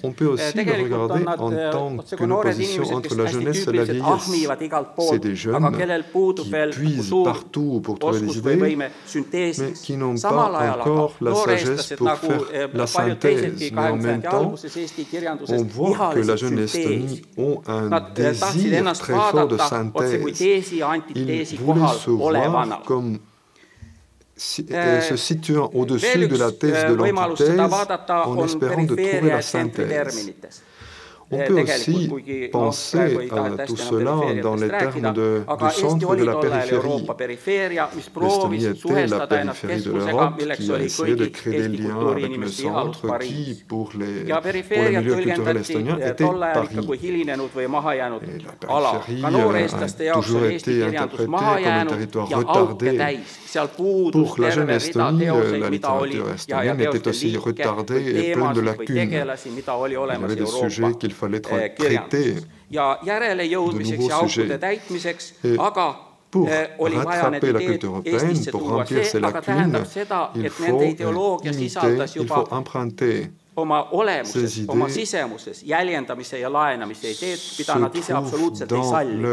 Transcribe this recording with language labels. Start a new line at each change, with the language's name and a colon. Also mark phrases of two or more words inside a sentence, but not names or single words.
Estonian: Tegelikult on nad otsekui noored inimesed, kes hästi tüüpiliselt ahmivad igalt poolt, aga kellel puudub veel suur oskus või võime sünteesis. Samal ajal aga nooreestlased nagu paljud teisedki 20. alguses Eesti kirjanduses ihalisid sünteesi. Nad tahtsid ennast vaadata otse kui teesi ja antiteesi kohal olevana.
French: Se situant au-dessus de la thèse de l'antithèse en espérant de trouver la synthèse. On peut aussi penser à tout cela dans les termes du centre de la périphérie. L'Estonie était la périphérie de l'Europe qui a essayé de créer des liens avec le centre qui, pour les milieux culturels estoniens, était Paris. Et la périphérie a toujours été interprétée comme un territoire retardé. Pour la jeune Estonie, la littérature estonienne était aussi retardée et pleine de lacunes. Il y avait des sujets qu'il fallait traiter,
Estonian: ja järele jõudmiseks ja aukude täitmiseks, aga oli vaja need ideed Eestisse tuua. See aga tähendab seda, et nende ideoloogia sisaldas juba oma olemuses, oma sisemuses jäljendamise ja laenamise ideed, mida nad ise absoluutselt ei salli.